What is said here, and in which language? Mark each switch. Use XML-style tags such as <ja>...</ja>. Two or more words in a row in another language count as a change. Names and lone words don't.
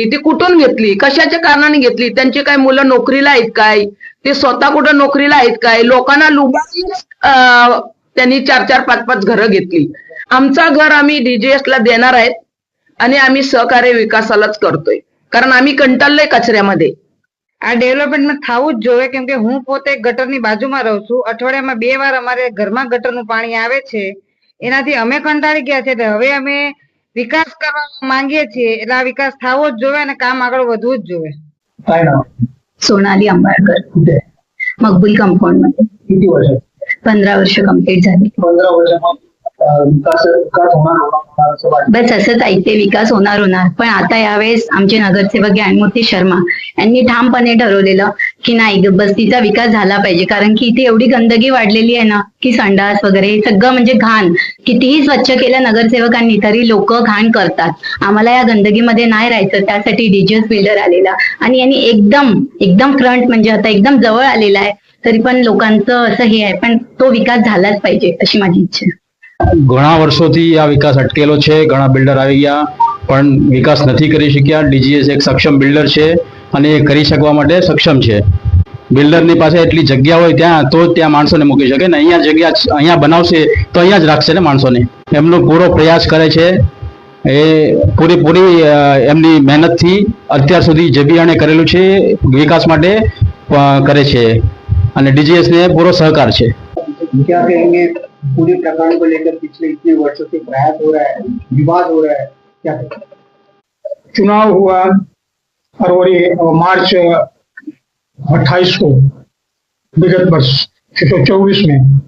<mr>ती कुठून घेतली, कशाच्या कारणाने घेतली? त्यांचे काय मुलं नोकरीला आहेत काय? ते स्वतः कुठं नोकरीला आहेत काय? लोकांना लुबाडून त्यांनी 4-4, 5-5 घरं घेतली. आमचा घर आम्ही DGS ला देणार आहेत आणि आम्ही सहकार्य विकासालाच करतोय,</mr> <gu>કારણ</gu> <mr>आम्ही कंटाळले</mr> <gu>કચરામાંથી. આ ડેવલપમેન્ટમાં થવું જ જોઈએ, કેમ કે હું પોતે ગટરની બાજુમાં રહું છું. અઠવાડિયામાં 2 વાર અમારે ઘરમાં ગટરનું પાણી આવે છે, એનાથી અમે કંટાળી ગયા છે. હવે અમે વિકાસ કરવા માંગીએ છીએ, એટલે આ વિકાસ થવો જ જોઈએ અને કામ આગળ વધવું જ જોઈએ.</gu> <mr>काय नाव? सोनाली आंबाळकर, कुठे? मकबूल कंपाऊंड मध्ये. किती वर्ष? 15 वर्ष कंप्लीट झाली. 15 वर्ष विकास होणार असं वाटतं? बस असंच ऐकते, विकास होणार. पण आता यावेळेस आमचे नगरसेवक ज्ञानमूर्ती शर्मा यांनी ठामपणे ठरवलेलं की नाही, बस्तीचा विकास झाला पाहिजे. कारण की इथे एवढी गंदगी वाढलेली आहे ना, की संडास वगैरे सगळं म्हणजे घाण. कितीही स्वच्छ केलं नगरसेवकांनी तरी लोक घाण करतात. आम्हाला या गंदगीमध्ये नाही राहायचं, त्यासाठी DGS बिल्डर आलेला आणि यांनी एकदम फ्रंट म्हणजे आता एकदम जवळ आलेला आहे. तरी पण लोकांचं असं हे आहे, पण तो विकास झालाच पाहिजे अशी माझी इच्छा आहे.</mr> <gu>ઘણા વર્ષોથી આ વિકાસ અટકેલો છે. ઘણા બિલ્ડર આવી ગયા પણ વિકાસ નથી કરી શક્યા. DGS એક સક્ષમ બિલ્ડર છે અને એ કરી શકવા માટે સક્ષમ છે. બિલ્ડરની પાસે એટલી જગ્યા હોય ત્યાં તો ત્યાં માણસોને મૂકી શકે ને. અહીંયા જગ્યા અહીંયા બનાવશે તો અહીંયા જ રાખશે ને માણસોને. એમનો પૂરો પ્રયાસ કરે છે. એ પૂરી એમની મહેનતથી અત્યાર સુધી જે બી એણે કરેલું છે વિકાસ માટે કરે છે અને DGS ને પૂરો સહકાર છે.</gu> <hi>क्या कहेंगे पूरे प्रकरण को लेकर? पिछले इतने वर्षों से प्रयास हो रहा है, विवाद हो रहा है, क्या कहेंगे? चुनाव हुआ फरवरी मार्च 28 को विगत वर्ष 124 में।</hi>